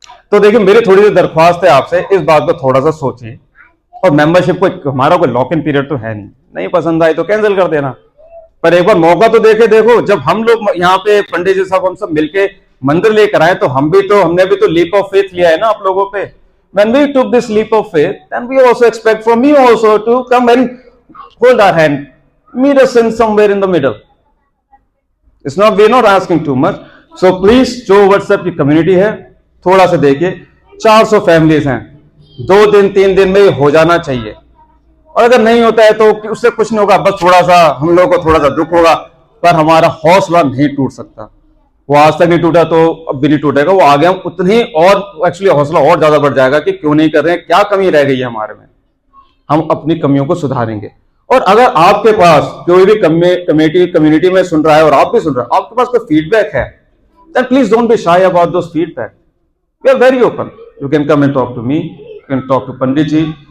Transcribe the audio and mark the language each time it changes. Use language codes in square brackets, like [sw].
[hi] तो देखिए, मेरी थोड़ी सी दरख्वास्त है आपसे, इस बात को थोड़ा सा सोचिए। और मेंबरशिप को, हमारा कोई लॉक इन पीरियड तो है नहीं पसंद आई तो कैंसिल कर देना, पर एक बार मौका तो देखो। जब हम लोग यहाँ पे पंडित जी साहब हम सब मिलके मंदिर लेकर आए, तो हमने भी तो लीप ऑफ फेथ लिया है ना आप लोगों पे। [en] When we took this leap of faith, then we also expect from you also to come and hold our hand, meet us in somewhere in the middle. We're not asking too much. So please, [hi] जो WhatsApp की community है, थोड़ा सा देखिए। 400 families हैं, 2 दिन 3 दिन में हो जाना चाहिए। और अगर नहीं होता है तो उससे कुछ नहीं होगा, बस थोड़ा सा हम लोगों को थोड़ा सा दुख होगा, पर हमारा हौसला नहीं टूट सकता। वो आज तक नहीं टूटा तो अब भी नहीं टूटेगा। वो आगे हम उतनी और एक्चुअली हौसला और ज्यादा बढ़ जाएगा कि क्यों नहीं कर रहे हैं, क्या कमी रह गई है हमारे में, हम अपनी कमियों को सुधारेंगे। और अगर आपके पास कोई भी कम्युनिटी में सुन रहा है और आप भी सुन रहे हैं, आपके पास कोई फीडबैक है, [en] then please don't be shy about those feedback. We are very open. You can come and talk to me. You can talk to Pandit ji.